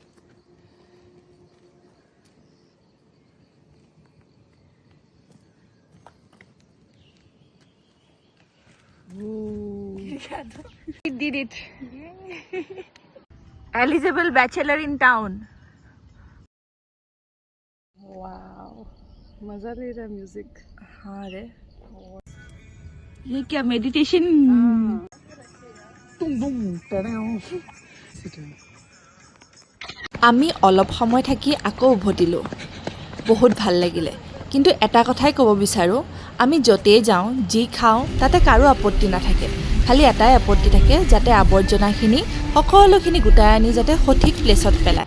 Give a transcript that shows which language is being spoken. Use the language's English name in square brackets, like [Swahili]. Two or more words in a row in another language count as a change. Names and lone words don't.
[English] We did it. Eligible bachelor in town. वाओ, [Hindi] मजा ले रहा है म्यूजिक। हाँ रे, ये क्या मेडिटेशन? [Assamese] আমি অলপ সময় থাকি আকৌ উভতিলোঁ। বহুত ভাল লাগিলে, কিন্তু এটা কথাই ক'ব বিচাৰোঁ, আমি য'তেই যাওঁ যি খাওঁ তাতে কাৰো আপত্তি নাথাকে। খালি এটাই আপত্তি থাকে, যাতে আৱৰ্জনাখিনি সকলোখিনি গোটাই আনি যাতে সঠিক প্লেচত পেলায়।